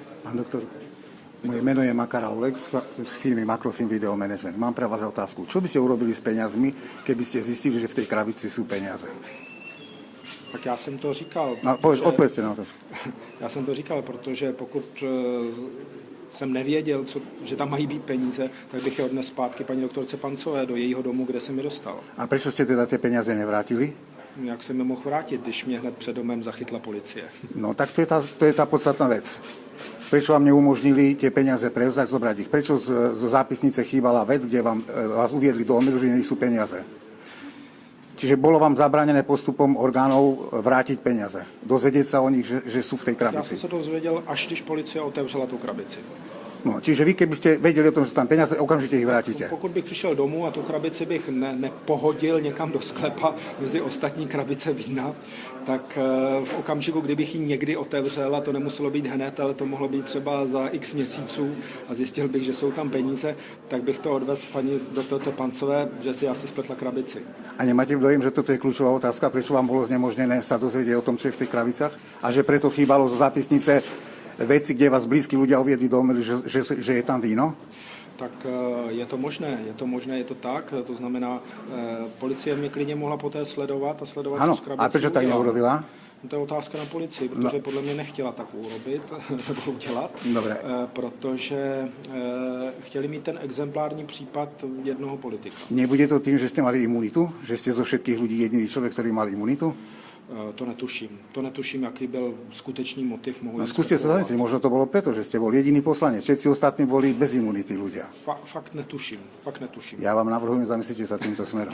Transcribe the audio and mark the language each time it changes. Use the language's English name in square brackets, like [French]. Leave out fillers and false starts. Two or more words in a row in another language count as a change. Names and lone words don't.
[Slovak] Pán doktor, moje meno je Makar Aulex z firmy Makrofilm Video Management. Mám pre vás otázku. Čo by ste urobili s peniazmi, keby ste zistili, že v tej krabici sú peniaze? [Czech] Tak já jsem to říkal. No, odpovězte na otázku. Já jsem to říkal, protože pokud jsem nevěděl, že tam mají být peníze, tak bych je odnes zpátky paní doktorce Pancové do jejího domu, kde jsem mi dostal. [Slovak] A prečo ste teda tie peniaze nevrátili? [Czech] Jak jsem je mohl vrátit, když mě hned před domem zachytla policie? [Slovak] No tak to je tá podstatná vec. Prečo vám neumožnili tie peniaze prevzať, zobrať ich? Prečo zo zápisnice chýbala vec, kde vás uviedli do omylu, že nie sú peniaze? Čiže bolo vám zabránené postupom orgánov vrátiť peniaze. Dozvedieť sa o nich, že sú v tej krabici. [Czech] Já jsem se to dozvěděl, až když policie otevřela tu krabici. [Slovak] No, čiže vy, keby ste vedeli o tom, že sú tam peniaze, okamžite ich vrátite. [Czech] Pokud bych přišel domů a tu krabici bych nepohodil někam do sklepa mezi ostatní krabice vína, tak v okamžiku, kdybych ji někdy otevřel, a to nemuselo být hned, ale to mohlo být třeba za x měsíců a zjistil bych, že jsou tam peníze, tak bych to odvezl paní doktorce Pancové, že si asi spletla krabici. [Slovak] A nemáte dojem, že toto je kľúčová otázka, prečo vám bolo znemožnené sa dozvedieť o tom, čo je v tej krabicách? A že preto chýbalo zo zápisnice veci, kde vás blízki ľudia uviedli do omylu, že je tam víno? [Czech] Tak je to možné, je to tak. To znamená, policie mě klidně mohla poté sledovat Ano, tu krabici. [Slovak] a prečo tak neurobila? [Czech] To je otázka na policii, protože podle mě nechtěla tak urobit, nebo udělat. [Slovak] Dobre. [Czech] Protože chtěli mít ten exemplární případ jednoho politika. [Slovak] Nebude to tým, že ste mali imunitu? Že ste zo všetkých ľudí jediný človek, ktorý mal imunitu? [Czech] To netuším, jaký byl skutečný motiv. [Slovak] No skúste sa zamyslieť, možno to bolo preto, že ste bol jediný poslanec. Všetci ostatní boli bez imunity ľudia. [Czech] Fakt netuším. [Slovak] Ja vám navrhujem, zamyslite sa týmto smerom.